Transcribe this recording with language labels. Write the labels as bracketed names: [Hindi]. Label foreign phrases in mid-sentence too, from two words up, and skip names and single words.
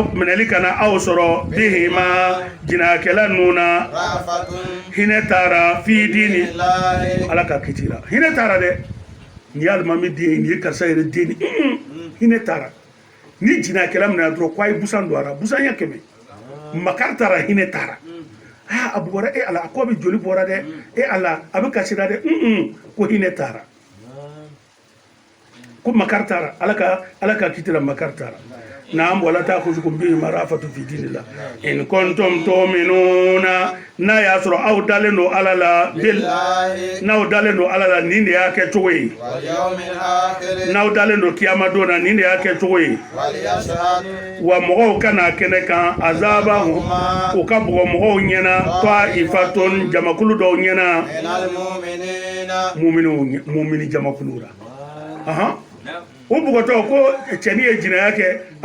[Bambara] minɛli kana aw sɔrɔ bihima jinayakɛla ninnu na hinɛ taara fi dini ala ka kiti la hinɛ taara dɛ ni ye alimami den ye ni ye karisa yɛrɛ den hinɛ taara ni jinayakɛla minɛ dɔrɔn ko a ye busan don a la busanya 100 makari taara hinɛ taara a bɔra ala a ko bɛ joli bɔra dɛ ala a bɛ kasi la dɛ ko hinɛ taara ko makari taara ala ka kiti la makari taara naam [Arabic] ولا تأخذكم بهما رأفة في دين الله إن كنتم تؤمنون [Bambara] n'a y'a sɔrɔ aw dalen don ala la n'aw dalen don ala la nin de y'a kɛ cogo ye n'aw dalen don kiyama don na nin de y'a kɛ cogo ye wa mɔgɔw kana kɛnɛ kan azabahum u ka bugɔ mɔgɔw ɲɛna ta'ifatun jamakulu dɔw ɲɛna mumini jamakulu la o bugɔtɔ ko cɛni ye jinaya kɛ an